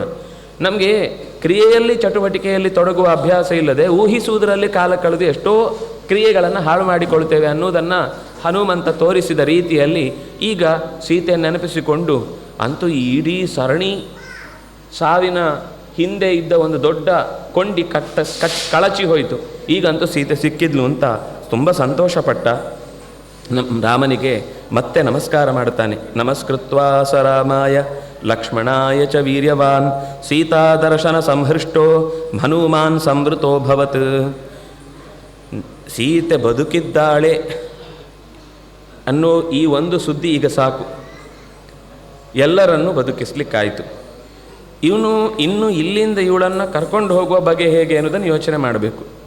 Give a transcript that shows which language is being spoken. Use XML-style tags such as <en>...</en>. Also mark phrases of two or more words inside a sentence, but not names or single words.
<kn>ನಮಗೆ ಕ್ರಿಯೆಯಲ್ಲಿ ಚಟುವಟಿಕೆಯಲ್ಲಿ ತೊಡಗುವ ಅಭ್ಯಾಸ ಇಲ್ಲದೆ ಊಹಿಸುವುದರಲ್ಲಿ ಕಾಲ ಕಳೆದು ಎಷ್ಟೋ ಕ್ರಿಯೆಗಳನ್ನು ಹಾಳು ಮಾಡಿಕೊಳ್ತೇವೆ ಅನ್ನೋದನ್ನು ಹನುಮಂತ ತೋರಿಸಿದ ರೀತಿಯಲ್ಲಿ ಈಗ ಸೀತೆಯನ್ನು ನೆನಪಿಸಿಕೊಂಡು ಅಂತೂ ಈ ಇಡೀ ಸರಣಿ ಸಾವಿನ ಹಿಂದೆ ಇದ್ದ ಒಂದು ದೊಡ್ಡ ಕೊಂಡಿ ಕಳಚಿ ಹೋಯಿತು. ಈಗಂತೂ ಸೀತೆ ಸಿಕ್ಕಿದ್ಲು ಅಂತ ತುಂಬ ಸಂತೋಷಪಟ್ಟ. ರಾಮನಿಗೆ ಮತ್ತೆ ನಮಸ್ಕಾರ ಮಾಡ್ತಾನೆ.</kn> <sa>ನಮಸ್ಕೃತ್ವಾ ಸ ರಾಮಾಯ ಲಕ್ಷ್ಮಣಾಯ ಚ ವೀರ್ಯವಾನ್ ಸೀತಾದರ್ಶನ ಸಂಹೃಷ್ಟೋ ಹನುಮಾನ್ ಸಂವೃತೋಭವತ್.</sa> <kn>ಸೀತೆ ಬದುಕಿದ್ದಾಳೆ ಅನ್ನೋ ಈ ಒಂದು ಸುದ್ದಿ ಈಗ ಸಾಕು, ಎಲ್ಲರನ್ನೂ ಬದುಕಿಸ್ಲಿಕ್ಕಾಯಿತು. ಇವನು ಇನ್ನು ಇಲ್ಲಿಂದ ಇವಳನ್ನು ಕರ್ಕೊಂಡು ಹೋಗುವ ಬಗೆ ಹೇಗೆ ಅನ್ನೋದನ್ನು ಯೋಚನೆ ಮಾಡಬೇಕು.</kn>